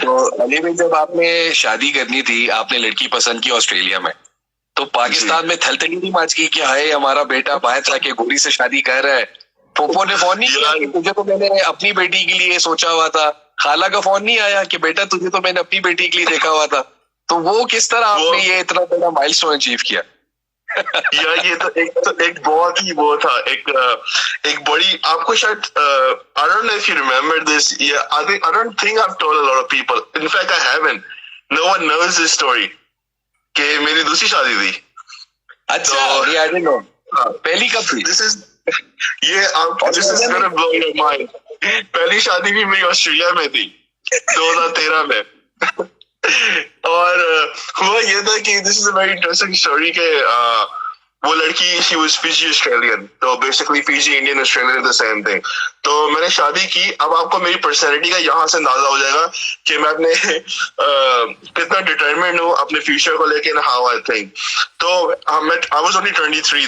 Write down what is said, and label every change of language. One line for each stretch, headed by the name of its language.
Urdu: تو علی بھائی جب آپ نے شادی کرنی تھی، آپ نے لڑکی پسند کی آسٹریلیا میں، تو پاکستان میں تھلتلی نہیں ماچ کی کہ ہائے ہمارا بیٹا باہر جا کے گوری سے شادی کر رہا ہے؟ پھوپھو نے فون نہیں کیا کہ تجھے تو میں نے اپنی بیٹی کے لیے سوچا ہوا تھا؟ خالہ کا فون نہیں آیا کہ بیٹا تجھے تو میں نے اپنی بیٹی کے لیے دیکھا ہوا تھا؟ تو وہ کس طرح آپ نے یہ اتنا بڑا مائل اسٹون اچیو کیا؟ یار یہ تو ایک بہت ہی وہ تھا، ایک بڑی، آپ کو شاید
English: I don't know if you remember this. Yeah, I don't think I've told a lot of people. In fact, I haven't. No one knows this story.
Urdu: کہ میری دوسری شادی تھی. اچھا، پہلی کب تھی؟
English: This is gonna blow your mind.
Urdu: پہلی شادی بھی میری آسٹریلیا میں تھی 2013 میں. اور وہ یہ تھا کہ
English: this is a very interesting story
Urdu: کہ وہ لڑکی
English: she was Fiji Australian,
Urdu: تو basically Fiji Indian Australian
English: The same thing.
Urdu: تو میں نے شادی کی. اب آپ کو میری پرسنالٹی کا یہاں سے اندازہ ہو جائے گا کہ میں اپنے کتنا ڈٹرمنڈ ہوں اپنے فیوچر کو لے کے
English: How I think.
Urdu: تو
English: I was only 23.